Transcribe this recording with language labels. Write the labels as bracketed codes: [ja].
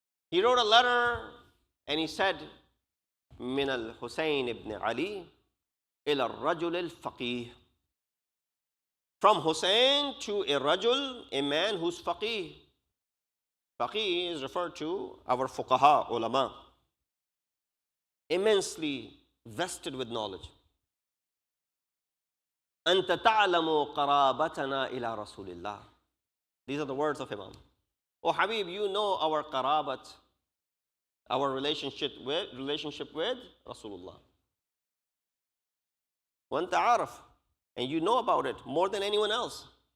[en] He wrote a letter and he said, [ar] من الحسين ابن علي إلى الرجل الفقيه. [en] From Hussein to a rajul, a man who's faqih. Faqih is referred to our fuqaha, ulama, immensely vested with knowledge. [ar] أنت تعلم قرابتنا إلى رسول الله. [en] These are the words of Imam. Oh Habib, you know our qarabat, our relationship with Rasulullah. [ar] وأنت عارف, [en] and you know about it more than anyone else.